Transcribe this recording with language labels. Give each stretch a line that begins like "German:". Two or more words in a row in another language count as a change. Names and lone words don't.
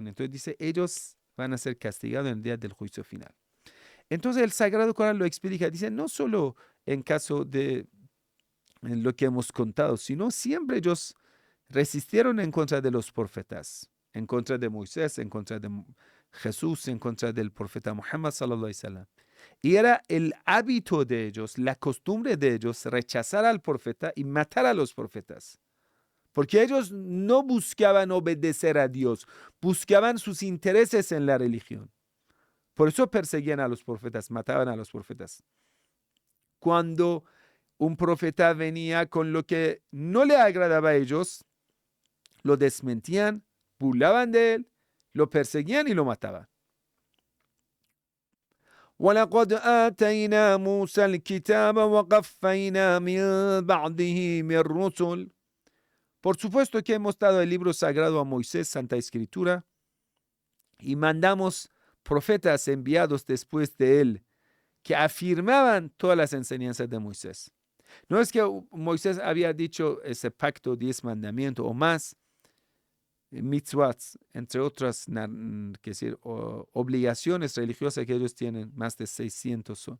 Spanish: Entonces dice, ellos van a ser castigados en el día del juicio final. Entonces el Sagrado Corán lo explica. Dice, no solo en caso de lo que hemos contado, sino siempre ellos resistieron en contra de los profetas, en contra de Moisés, en contra de Jesús, en contra del profeta Muhammad
Arabic: صلى الله عليه وسلم.
Spanish: Y era el hábito de ellos, la costumbre de ellos, rechazar al profeta y matar a los profetas. Porque ellos no buscaban obedecer a Dios, buscaban sus intereses en la religión. Por eso perseguían a los profetas, mataban a los profetas. Cuando un profeta venía con lo que no le agradaba a ellos, lo desmentían, burlaban de él, lo perseguían y lo mataban.
Arabic: وَلَقَدْ آتَيْنَا مُوسَى الْكِتَابَ وَقَفَّيْنَا مِنْ بَعْدِهِ مِنْ الرُّسُلِ.
Spanish: Por supuesto que hemos dado el libro sagrado a Moisés, Santa Escritura, y mandamos profetas enviados después de él, que afirmaban todas las enseñanzas de Moisés. No es que Moisés había dicho ese pacto, 10 mandamientos o más, mitzvot, entre otras obligaciones religiosas que ellos tienen, más de 600 son.